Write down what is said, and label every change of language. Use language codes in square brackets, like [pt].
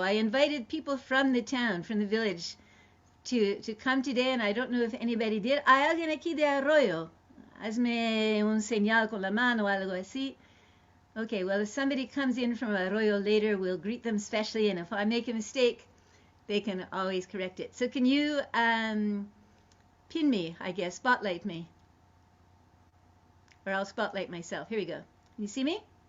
[en] I invited people from the town, from the village, to come today, and I don't know if anybody did. [es] ¿Hay alguien aquí de Arroyo? Hazme un señal con la mano o algo así. [en] Okay, well, if somebody comes in from Arroyo later, we'll greet them specially, and if I make a mistake, they can always correct it. So can you pin me, I guess, spotlight me? Or I'll spotlight myself. Here we go. You see me?